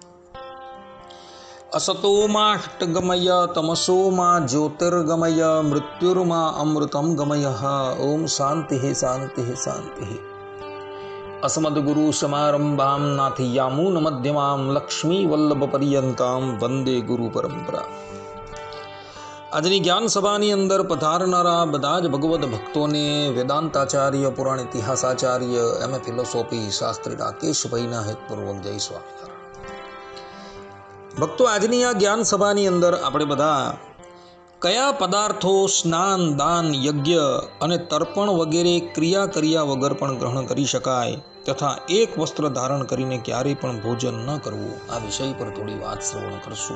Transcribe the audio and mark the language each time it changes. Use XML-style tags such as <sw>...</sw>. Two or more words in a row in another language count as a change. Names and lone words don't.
<sa>असतो माष्टगमय तमसो मा ज्योतिर्गमय मृत्युर्मा अमृतं गमयः। ओम शांति शांति शांति। अस्मद्गुरु समारंभां नाथयामून मध्यमां लक्ष्मी वल्लभ पर्यंतां वंदे गुरु परंपरा।</sa> <gu>આજની જ્ઞાન સભાની અંદર પધારનારા બધા જ ભગવદ ભક્તોને વેદાંતાચાર્ય, પુરાણ ઇતિહાસાચાર્ય, એમ.એ. ફિલોસોફી શાસ્ત્રી રાકેશભાઈના હેતપૂર્વક જય સ્વામિનારાયણ। ભક્તો, આજની આ જ્ઞાન સભાની અંદર આપણે બધા કયા પદાર્થો સ્નાન, દાન, યજ્ઞ અને તર્પણ વગેરે ક્રિયા કર્યા વગર પણ ગ્રહણ કરી શકાય તથા એક વસ્ત્ર ધારણ કરીને ક્યારેય પણ ભોજન ન કરવું, આ વિષય પર થોડી વાત શ્રવણ કરશું।</gu>